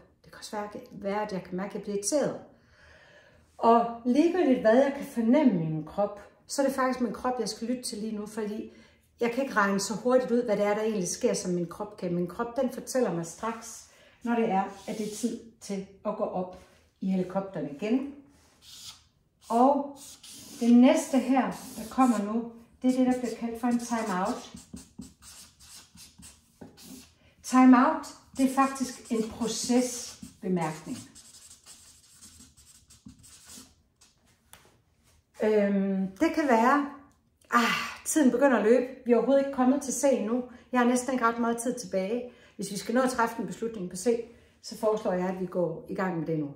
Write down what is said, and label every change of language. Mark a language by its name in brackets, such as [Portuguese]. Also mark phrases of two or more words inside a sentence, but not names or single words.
[Danish] Det kan også være, at jeg kan mærke, at jeg bliver irriteret. Og ligegyldigt hvad jeg kan fornemme i min krop, så er det faktisk min krop, jeg skal lytte til lige nu, fordi jeg kan ikke regne så hurtigt ud, hvad det er, der egentlig sker, som min krop kan. Min krop, den fortæller mig straks, når det er, at det er tid til at gå op i helikopteren igen. Og det næste her, der kommer nu, det er det, der bliver kaldt for en time-out. Time-out, det er faktisk en procesbemærkning. Det kan være, tiden begynder at løbe. Vi er overhovedet ikke kommet til C nu. Jeg har næsten ikke ret meget tid tilbage. Hvis vi skal nå at træffe en beslutning på C, så foreslår jeg, at vi går i gang med det nu.